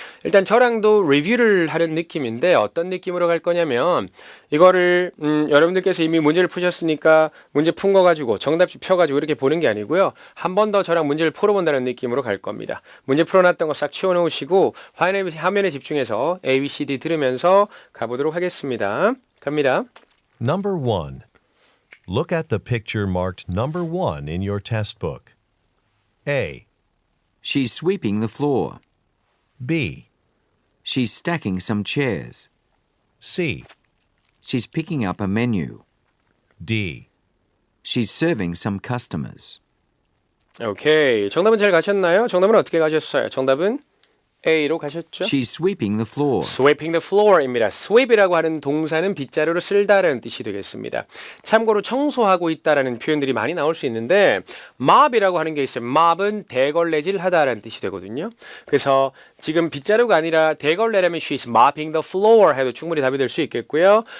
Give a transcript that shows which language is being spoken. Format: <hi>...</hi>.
<ko>일단 저랑도 리뷰를 하는 느낌인데 어떤 느낌으로 갈 거냐면 이거를 여러분들께서 이미 문제를 푸셨으니까 문제 푼 거 가지고 정답지 펴가지고 이렇게 보는 게 아니고요. 한 번 더 저랑 문제를 풀어본다는 느낌으로 갈 겁니다. 문제 풀어놨던 거 싹 치워놓으시고 화면에 집중해서 A, B, C, D 들으면서 가보도록 하겠습니다. 갑니다.</ko> <en>Number 1. Look at the picture marked number 1 in your test book. A, She's sweeping the floor. B, She's stacking some chairs. C, She's picking up a menu. D. She's serving some customers.</en> <ko>오케이. 정답은 잘 가셨나요? 정답은 어떻게 가셨어요? 정답은 A로 가셨죠?</ko> <en>She's sweeping the floor. Sweeping the floor입니다.</en> <ko>sweep이라고 하는 동사는 빗자루로 쓸다라는 뜻이 되겠습니다. 참고로 청소하고 있다라는 표현들이 많이 나올 수 있는데 mop이라고 하는 게 있어요. mop은 대걸레질하다라는 뜻이 되거든요. 그래서 지금 빗자루가 아니라 대걸레라면</ko> <en>she's mopping the floor</en> <ko>해도 충분히 답이 될 수 있겠고요.</ko>